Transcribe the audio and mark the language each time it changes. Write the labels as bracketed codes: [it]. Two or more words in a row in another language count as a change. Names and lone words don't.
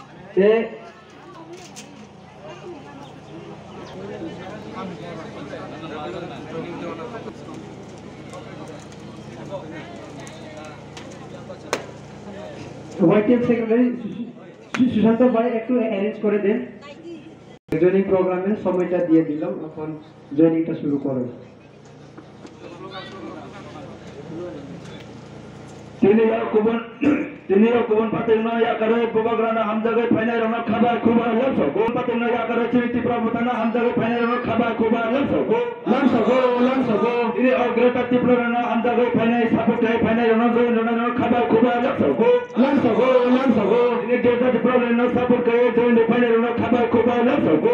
[en] white secretary [bn] সুশান্ত ভাই একটু অ্যারেঞ্জ করে দেন। [en] joining program [bn] সময়টা দিয়ে দিলাম, এখন জয়েনিংটা শুরু করো। [trp] Tini kubun patina ya karo bubagrana hamjagai phainai rama khaba khuba lamso kubun patina ya karo chiriti prabhutana hamjagai phainai rama khaba khuba lamso tini ogreta tiprana hamjagai phainai saputai phainai rama joi nona khaba khuba lamso tini deta tiprana saputai joi phainai rama khaba khuba lamso